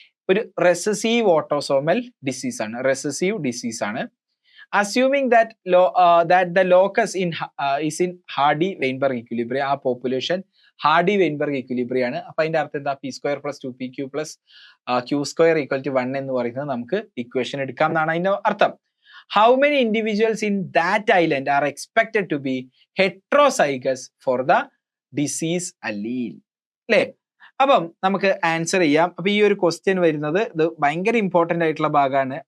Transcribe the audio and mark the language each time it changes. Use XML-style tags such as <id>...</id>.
<ml>ഒരു recessive autosomal disease ആണ്, recessive disease ആണ്.</ml> <en>assuming that the locus is in Hardy Weinberg equilibrium,</en> <ml>ആ population hardy Weinberg equilibrium ആണ്. അപ്പൊ അതിന്റെ അർത്ഥം എന്താ? p² + 2pq + q² = 1 എന്ന് പറയുന്നത് നമുക്ക് ഇക്വേഷൻ എടുക്കാം എന്നാണ് അതിന്റെ അർത്ഥം.</ml> <en>How many individuals in that island are expected to be heterozygous for the disease allele?</en> <ml>അല്ലേ? അപ്പം നമുക്ക് ആൻസർ ചെയ്യാം. അപ്പൊ ഈ ഒരു ക്വസ്റ്റ്യൻ വരുന്നത് ഇത് ഭയങ്കര ഇമ്പോർട്ടന്റ് ആയിട്ടുള്ള ഭാഗമാണ്.</ml>